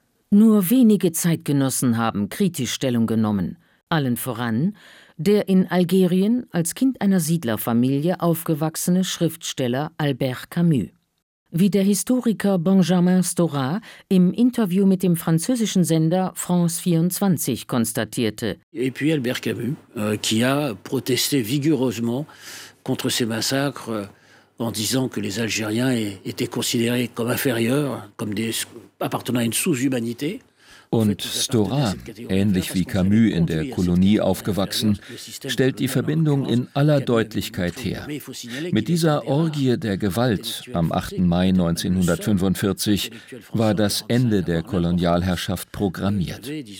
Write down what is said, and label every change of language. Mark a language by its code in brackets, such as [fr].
[de] Nur wenige Zeitgenossen haben kritisch Stellung genommen, allen voran der in Algerien als Kind einer Siedlerfamilie aufgewachsene Schriftsteller Albert Camus. Wie der Historiker Benjamin Stora im Interview mit dem französischen Sender France 24 konstatierte. [fr] Et puis Albert Camus, qui a protesté vigoureusement contre ces massacres en disant que les Algériens étaient considérés comme inférieurs, comme des appartenant à une sous-humanité. [de] Und Stora, ähnlich wie Camus in der Kolonie aufgewachsen, stellt die Verbindung in aller Deutlichkeit her. Mit dieser Orgie der Gewalt am 8. Mai 1945 war das Ende der Kolonialherrschaft programmiert.